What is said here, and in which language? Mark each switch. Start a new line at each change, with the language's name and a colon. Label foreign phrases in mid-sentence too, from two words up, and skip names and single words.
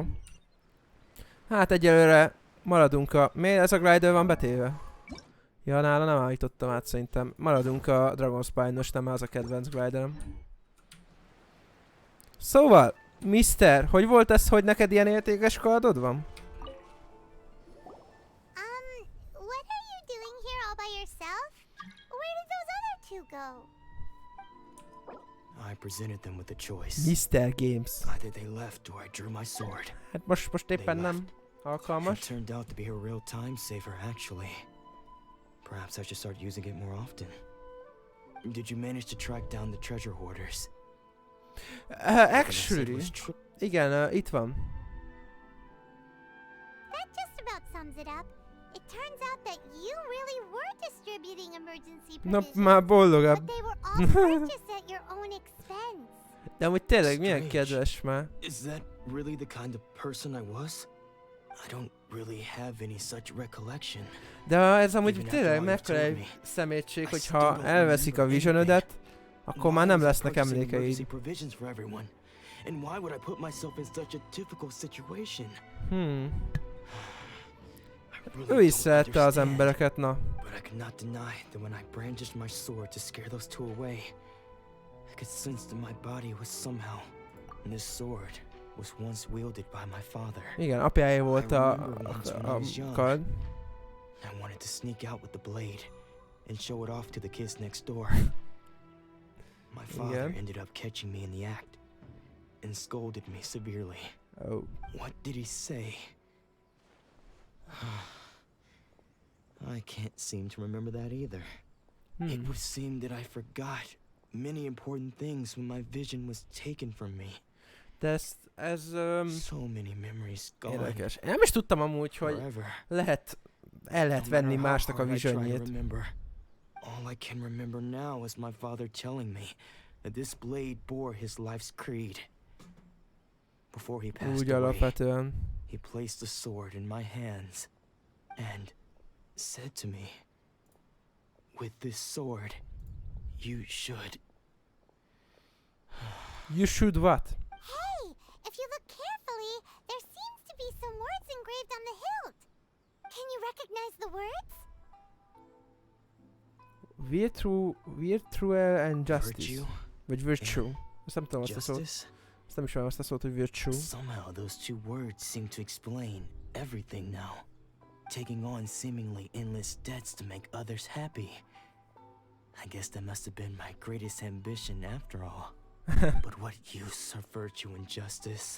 Hungarian: Hát egyelőre maradunk a... Miért ez a glider van betéve? Ja, nála nem állítottam át szerintem. Maradunk a Dragon Spine-os, nem az a kedvenc gliderem. Szóval, Mister, hogy volt ez, hogy neked ilyen értékes kardod van?
English: What are you doing here all by yourself? Where did those other two go? I presented them with a choice. Mr. Games. Either they left or I drew my sword.
Hungarian: Hát most éppen nem alkalmas.
English: It turned out to be a real time saver, actually. Perhaps I should start using it more often. Did you manage to track down the treasure hoarders? Actually,
Hungarian: igen, itt van.
English: That just about sums it up. It turns out that you really were distributing emergency provisions.
Hungarian: Már boldogabb.
English: But they were all purchased at your own expense.
Hungarian: De amúgy tényleg milyen kedves már.
English: Is that really the kind of person I was? I don't really have any such recollection.
Hungarian: De ez amúgy tényleg mekkora egy szemétség, hogyha elveszik a visionödet, akkor már nem lesznek emlékeid.
English: And why would I put myself in such a difficult situation?
Hungarian: Ő is szerette az embereket, na.
English: But I could not deny that when I brandished my sword to scare those two away, I could sense that my body was somehow, and this sword was once wielded by my father.
Hungarian: Igen, apjáé volt a kard.
English: I wanted to sneak out with the blade and show it off to the kids next door. My father ended up catching me in the act and scolded me severely. Oh. What did he say? I can't seem to remember that either. It would seem that I forgot many important things when my vision was taken from me.
Hungarian: De ez
English: so many memories gone.
Hungarian: Érdekes. Én nem is tudtam amúgy, hogy el lehet venni másnak a visionjét.
English: All I can remember now is my father telling me that this blade bore his life's creed. Before he passed away, he placed the sword in my hands and said to me, with this sword, you should... You should what? Hey, if you look carefully, there seems to be some words engraved on the hilt. Can you recognize the words? Virtue and justice.
Hungarian: Vagy virtue. Ezt nem tudom azt a szót. Ezt nem ismerem azt a szót, hogy virtue.
English: Somehow those two words seem to explain everything now. Taking on seemingly endless debts to make others happy. I guess that must have been my greatest ambition after all. But what use of virtue and justice?